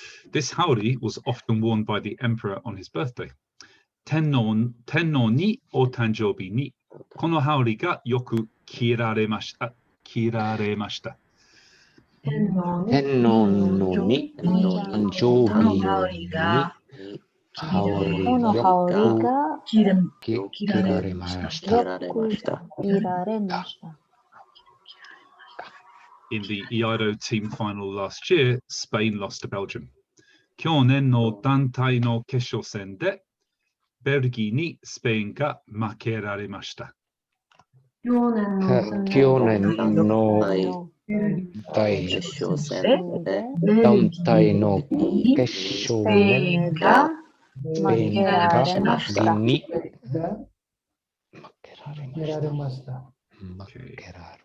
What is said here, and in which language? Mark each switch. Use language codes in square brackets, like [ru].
[en] This haori was often worn by the emperor on his birthday. [ja] 天皇にお誕生日にこの羽織がよく着られました。 kiraremashita. 天皇に誕生日に羽織この羽織をが着られました。よく着られました。 [en] In the Iaido team final last year, Spain lost to Belgium. [ja] 去年の団体の決勝戦でベルギーにスペインが負けられました。去年の団体の決勝でスペインがベルギーに負けられました。